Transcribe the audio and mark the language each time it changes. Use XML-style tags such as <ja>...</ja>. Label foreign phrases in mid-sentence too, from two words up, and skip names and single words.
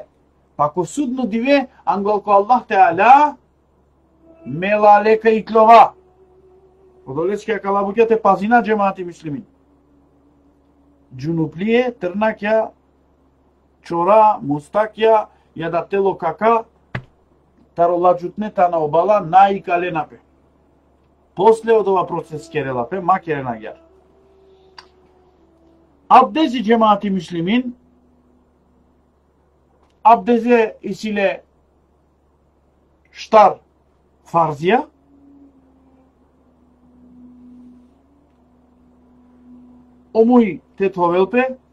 <rom>Па ко судно диве, англалко Аллах Теала, мелале ка итлова. Одолескија калабукјате пазина джемати муслимин. Джунуплие, трнакја, чора, мустакја, јадатело кака, тароладжутнета на обала, наикаленапе.</rom> <mk>После од ова процес</mk> <rom>керелапе, макеренагјар. Абдези джемати муслимин, абдезе исиле штар фарзија, омуј тетовелпе,</rom>